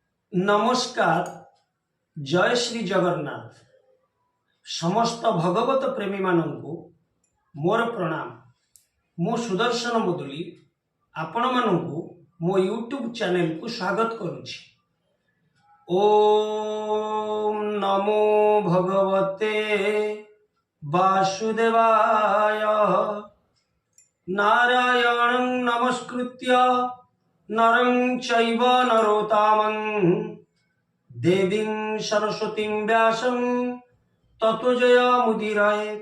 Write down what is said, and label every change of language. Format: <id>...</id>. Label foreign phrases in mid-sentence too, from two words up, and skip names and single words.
<or>ନମସ୍କାର। ଜୟ ଶ୍ରୀ ଜଗନ୍ନାଥ। ସମସ୍ତ ଭଗବତ ପ୍ରେମୀ ମାନଙ୍କୁ ମୋର ପ୍ରଣାମ। ମୋ ସୁଦର୍ଶନ ମୁଦୁଲି ଆପଣ ମାନଙ୍କୁ ମୋ ୟୁଟ୍ୟୁବ ଚ୍ୟାନେଲ କୁ ସ୍ୱାଗତ କରୁଛି।</or> <sa>ओम नमो भगवते वासुदेवाय। नारायणं नमस्कृत्य नरं चैव नरोत्तमं देवीं सरस्वतीं व्यासं ततो जयमुदीरयेत्।</sa>